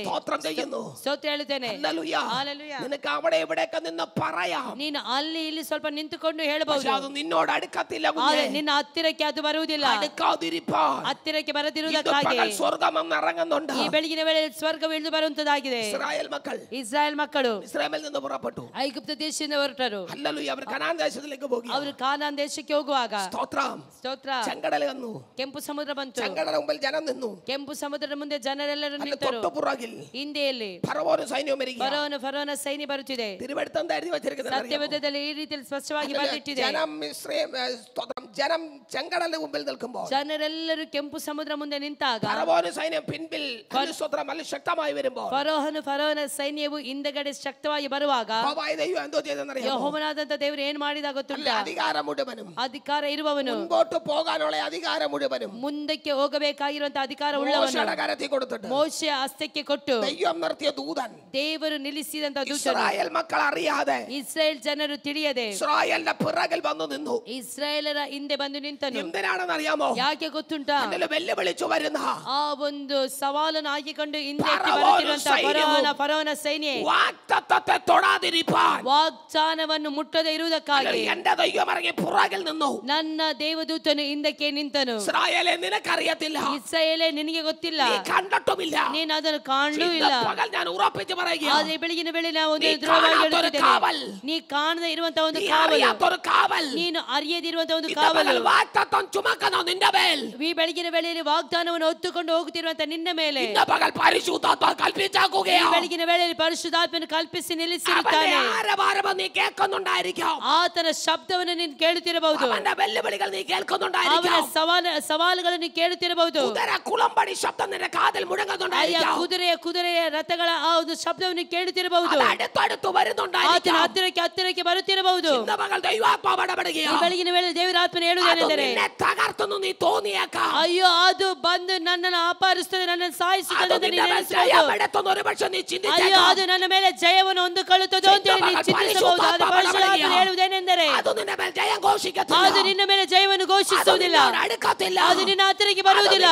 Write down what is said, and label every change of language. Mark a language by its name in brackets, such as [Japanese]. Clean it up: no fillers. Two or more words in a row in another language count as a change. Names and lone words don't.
[Malayalam] സ്തോത്രം ചെയ്യുന്നു. [Kannada] ಸ್ತೋತ್ರ ಹೇಳುತ್ತೇನೆ. [Malayalam] ഹല്ലേലൂയ. [Kannada] ಹalleluya. [Malayalam] നിനക്ക് അവിടെ ഇവിടെയൊക്കെ നിന്ന് പറയാം, [Kannada] ನೀನು ಅಲ್ಲಿ ಇಲ್ಲಿ ಸ್ವಲ್ಪ ನಿಂತುಕೊಂಡು [Malayalam] പക്ഷെ [Kannada] ಹೇಳಬಹುದು. [Malayalam] അത് നിന്നോട് അടുക്കത്തില്ല. [Kannada] ಆದರೆ ನಿನ್ನ ಹತ್ತಿರಕ್ಕೆ ಅದು ಬರುವುದಿಲ್ಲ. [Malayalam] അടുക്കാതിരിപ്പാൻ [Kannada] ಹತ್ತಿರಕ್ಕೆ [Malayalam] ഇന്ന് [Kannada] ಬರದಿರುವುದಕ್ಕಾಗಿ [Malayalam] പകൽ സ്വർഗ്ഗം ഇറങ്ങുന്നുണ്ട്. [Kannada] ಈ ಬೆಳಗಿನ ವೇಳೆಯಲ್ಲಿ ಸ್ವರ್ಗ ಇಳಿದು ಬರುವಂತದ್ದಾಗಿದೆ. [Malayalam] ഇസ്രായേൽ മക്കൾ [Kannada] ಇಸ್ರಾಯೇಲ್ ಮಕ್ಕಳು [Malayalam] ഇസ്രായേലിൽ നിന്ന് പുറപ്പെട്ടു. [Kannada] ಐಗುಪ್ತ ದೇಶದಿಂದ ಹೊರಟರು. [Malayalam] ഹല്ലേലൂയ. അവർ കനാൻ ദേശത്തിലേക്ക് പോയി. [Kannada] ಅವರು ಕಾನಾನ್ ದೇಶಕ್ಕೆ ಹೋಗುವಾಗ [Malayalam] സ്തോത്രം. [Kannada] ಸ್ತೋತ್ರ, [Malayalam] ചെങ്കടൽ വന്നു. [Kannada] ಕೆಂಪು ಸಮುದ್ರ ಬಂತು. [Malayalam] ചെങ്കടല മുമ്പിൽ ജനം നിന്നു. [Kannada] ಕೆಂಪು ಸಮುದ್ರದ ಮುಂದೆ ಜನರೆಲ್ಲರೂ ನಿಂತರು. [Malayalam] തൊട്ടുപുറകിൽ [Kannada] ಹಿಂದೆಯಲ್ಲಿ [Malayalam] ഫറവോനും സൈന്യവും വരികയാണ്. [Kannada] ಫರೋನ ಸೈನ್ಯ ಬರುತ್ತಿದೆ. [Malayalam] തിരുവെടുത്ത് എഴുതി വെച്ചിരിക്കുന്നത് [Kannada] ಸತ್ಯವೇದದಲ್ಲಿ ಈ ರೀತಿಯಲ್ಲಿ ಸ್ಪಷ್ಟವಾಗಿ ಬರೆದಿಟ್ಟಿದೆ. [Malayalam] ജനം ചെങ്കടലിന് മുമ്പിൽ നിൽക്കുമ്പോൾ [Kannada] ಜನರೆಲ್ಲರೂ ಕೆಂಪು ಸಮುದ್ರ ಮುಂದೆ ನಿಂತಾಗ [Malayalam] ഫറവോനും സൈന്യം പിൻപിൽ നല്ല ശക്തമായി വരുമ്പോൾ [Kannada] ಫರೋನ ಸೈನ್ಯವು ಹಿಂದಗಡೆ ಶಕ್ತವಾಗಿ ಬರುವಾಗ [Malayalam] ദൈവം എന്തോ ചെയ്തെന്നറിയാമോ? [Kannada] ಯೆಹೋವನಾದಂತ ದೇವರು ಏನು ಮಾಡಿದ ಗೊತ್ತುಂಟಾ? [Malayalam] അധികാരം മുഴുവനും, [Kannada] ಅಧಿಕಾರ ಇರುವವನು, [Malayalam] മുൻപോട്ട് പോകാനുള്ള അധികാരം മുഴുവനും [Kannada] ಮುಂದಕ್ಕೆ ಹೋಗಬೇಕಾಗಿರುವಂತ ಅಧಿಕಾರ ಉಳ್ಳವನು [Malayalam] കരത്തിൽ കൊടുത്തിട്ട് കൊടുത്തിട്ട് [Kannada] ಮೋಶೆಯ ಹಸ್ತಕ್ಕೆ ಕೊಟ್ಟು [Malayalam] ദൈവം നിർത്തിയ ദൂതൻ [Kannada] ದೇವರು ನಿಲ್ಲಿಸಿದಂತ ದೂತನು [Malayalam] ഇസ്രായേൽ മക്കൾ അറിയാതെ [Kannada] ಇಸ್ರಾಯೇಲ್ ಜನರು ತಿಳಿಯದೆ [Malayalam] ഇസ്രായേലിന്റെ പിറകിൽ വന്നു നിന്നു. [Kannada] ಇಸ್ರಾಯೇಲರ ಹಿಂದೆ ಬಂದು ನಿಂತನು. [Malayalam] എന്തിനാണെന്ന് അറിയാമോ? [Kannada] ಯಾಕೆ ಗೊತ್ತುಂಟಾ? [Malayalam] വെല്ലുവിളിച്ചു വരുന്ന [Kannada] ಆ ಒಂದು ಸವಾಲನ್ನು ಹಾಕಿಕೊಂಡು ಹಿಂದೆ ಬರುತ್ತಿರುವಂತಹ ಫರೋನ ಸೈನ್ಯ [Malayalam] വാഗ്ദത്തത്തെ തൊടാതിരിപ്പാൻ [Kannada] ವಾಗ್ದಾನವನ್ನು ಮುಟ್ಟದೆ ಇರುವುದಕ್ಕಾಗಿ [Malayalam] എന്റെ ദൈവം ഇറങ്ങി പുറകിൽ നിന്നു. [Kannada] ನನ್ನ ದೇವದೂತನು ಹಿಂದಕ್ಕೆ ನಿಂತನು. [Malayalam] ഇസ്രായേലേ നിനക്കറിയത്തില്ല, [Kannada] ಇಸ್ರಾಯೇಲೇ ನಿನಗೆ ಗೊತ್ತಿಲ್ಲ, [Malayalam] നീ കണ്ടിട്ടുമില്ല, [Kannada] ನೀನು ಅದನ್ನು ಕಾಣಲೂ ಇಲ್ಲ. [Malayalam] പകൽ ഞാൻ ഉറപ്പിച്ചു പറയുക, [Kannada] ಆದ್ರೆ ಬೆಳಗಿನ ವೇಳೆ ನಾವು ಒಂದು ದೃಢವಾಗಿ ಹೇಳುತ್ತಿದ್ದೇವೆ, ನೀ ಕಾಣದೇ ಇರುವಂತಹ ಒಂದು ಕಾವಲು, ನೀನು ಅರಿಯದಿರುವಂತಹ ಒಂದು ಕಾವಲು, [Malayalam] വാഗ്ദത്തം ചുമക്കുന്ന നിന്റെ മേൽ [Kannada] ಈ ಬೆಳಗಿನ ವೇಳೆಯಲ್ಲಿ ವಾಗ್ದಾನವನ್ನು ಹೊತ್ತುಕೊಂಡು ಹೋಗುತ್ತಿರುವಂತಹ ನಿನ್ನ ಮೇಲೆ [Malayalam] ഇന്ന് പകൽ പരിശുദ്ധാത്മാ കൽപ്പിച്ചാക്കുകയാണ്. [Kannada] ಬೆಳಗಿನ ವೇಳೆಯಲ್ಲಿ ಪರಿಶುದ್ಧಾತ್ಮನು ಕಲ್ಪಿಸಿ ನಿಲ್ಲಿಸಿರುತ್ತಾನೆ. [Malayalam] നീ കേൾക്കുന്നുണ്ടായിരിക്കാം, [Kannada] ಆತನ ಶಬ್ದವನ್ನು ನೀನು ಕೇಳುತ್ತಿರಬಹುದು, [Malayalam] അവന്റെ വെല്ലുവിളികൾ നീ [Kannada] ಅವನ [Malayalam] കേൾക്കുന്നുണ്ടായിരിക്കാം, [Kannada] ಸವಾಲುಗಳನ್ನು ಕೇಳುತ್ತಿರಬಹುದು, [Malayalam] കുളമ്പടി ശബ്ദം നിന്റെ കാതിൽ മുഴങ്ങുന്നുണ്ടായിരിക്കാം, [Kannada] ಕುದುರೆಯ ರಥಗಳ ಆ ಒಂದು ಶಬ್ದವನ್ನು ಕೇಳುತ್ತಿರಬಹುದು, [Malayalam] അടുത്തടുത്ത് [Kannada] ಆತನ [Malayalam] വരുന്നുണ്ടായിരിക്കാം. [Kannada] ಹತ್ತಿರಕ್ಕೆ ಬರುತ್ತಿರಬಹುದು. [Malayalam] ഇന്ന് പകൽ ദൈവാത്മാവ് ഇടപെടുകയാണ്. [Kannada] ಈ ಬೆಳಗಿನ ವೇಳೆ ದೇವರ ಆತ್ಮನು ಹೇಳುವುದೇನೆಂದರೆ, [Malayalam] നിന്നെ തകർത്തുന്നു നീ തോന്നിയേക്കാം, [Kannada] ಅಯ್ಯೋ ಅದು ಬಂದು ನನ್ನನ್ನು ಅಪಹರಿಸುತ್ತದೆ, ನನ್ನನ್ನು ಸಾಯಿಸುತ್ತದೆ ಅಂತ ನೀನು ಎಣಿಸಬಹುದು. [Malayalam] ഒരുപക്ഷെ ನೀ [Kannada] ಅಯ್ಯೋ ಅದು ನನ್ನ ಮೇಲೆ ಜಯವನ್ನು ಹೊಂದಿಕೊಳ್ಳುತ್ತದೆ ಅಂತ ಹೇಳಿ ನೀನು ಚಿಂತಿಸಬಹುದು. ಅದು ಪರಿಶುದ್ಧಾತ್ಮನು ಹೇಳುವುದೇನೆಂದರೆ, ಅದು ನಿನ್ನ ಮೇಲೆ ಜಯ ಘೋಷಿಸುತ್ತಿಲ್ಲ, ಅದು ನಿನ್ನ ಮೇಲೆ ಜಯವನ್ನು ಘೋಷಿಸುವುದಿಲ್ಲ, [Malayalam] അടുക്കത്തിಲ್ಲ, [Kannada] ಅದು ನಿನ್ನ ಹತ್ತಿರಕ್ಕೆ ಬರುವುದಿಲ್ಲ,